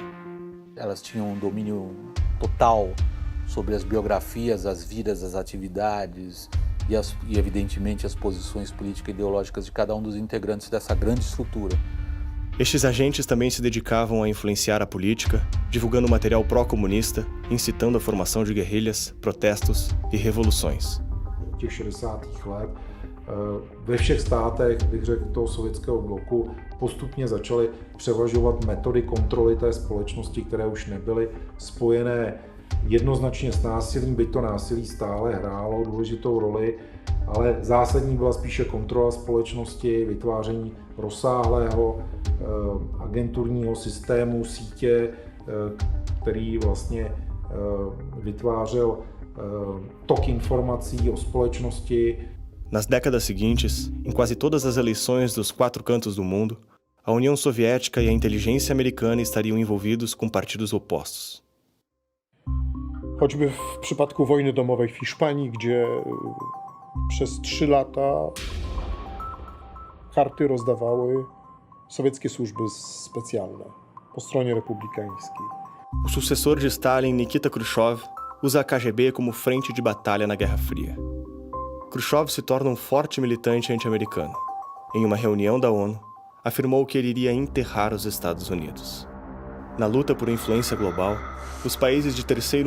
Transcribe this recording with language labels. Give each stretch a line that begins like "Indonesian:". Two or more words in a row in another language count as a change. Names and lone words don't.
Portuguese: Elas tinham um domínio total sobre as biografias, as vidas, as atividades e evidentemente, as posições políticas e ideológicas de cada um dos integrantes dessa grande estrutura. Estes agentes também se dedicavam a influenciar a política, divulgando material pró-comunista, incitando a formação de guerrilhas, protestos e revoluções.
Czech: Těch 60. let ve všech státech, bych řekl, toho sovětského bloku postupně začaly převažovat metody kontroly té společnosti, které už nebyly spojené jednoznačně s násilím, byť to násilí stále hrálo důležitou roli, ale zásadní byla spíše kontrola společnosti, vytváření rozsáhlého agenturního systému, sítě, který vlastně vytvářel tok informací o společnosti.
Portuguese: Nas décadas seguintes, em quase todas as eleições dos 4 cantos do mundo, a União Soviética e a inteligência americana estariam envolvidos com partidos opostos.
Polish: Choćby w przypadku wojny domowej w Hiszpanii, gdzie przez 3 lata karty rozdawały sowieckie służby specjalne po stronie republikańskiej.
Portuguese: O sucessor de Stalin, Nikita Khrushchev, usa a KGB como frente de batalha na Guerra Fria. Khrushchev se torna um forte militante anti-americano. Em uma reunião da ONU, afirmou que ele iria enterrar os Estados Unidos. Na luta por influência global, os países de terceiro